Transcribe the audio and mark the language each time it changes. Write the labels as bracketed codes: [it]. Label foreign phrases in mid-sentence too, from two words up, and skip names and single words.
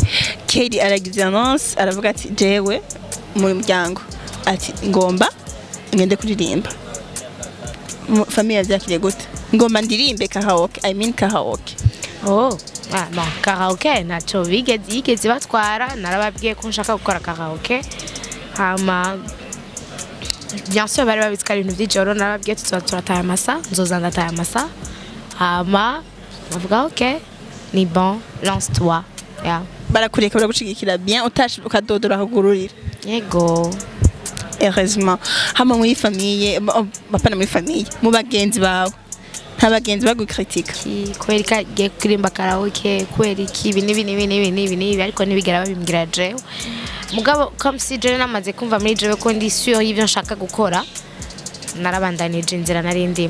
[rn] Kelly aragize annonce aravuga ati jewe mu muryango ati ngomba ngende kuririmba. Famille yavyakiriye gute? Ngomba ndirimbe karaoke, [en] I mean karaoke. [rn] Oh, bon, karaoke nacho yigeze batwara narababwiye ko nshaka gukora karaoke. Hama [fr] bien sûr [rn] bari babitsika ibintu by'ijoro narababwiye turataha amasa, nzoza ndataha amasa. Hama bavuga okay, ni bon, lance-toi. Yeah. Barakureka baragushigikira bien utashi ukadodora kugururira. Yego. heureusement hama muri famille bapana muri famille mu bagenzi bawe nta bagenzi bagukritika kubera ko agiye kuririmba karaoke kubera iki ibi n'ibi ariko ntibigera babimbwira jewe mugabo [fr] comme si [rn] jewe namaze kumva muri jewe ko ndi sûr y'ivyo nshaka gukora narabandanije inzira nari ndimo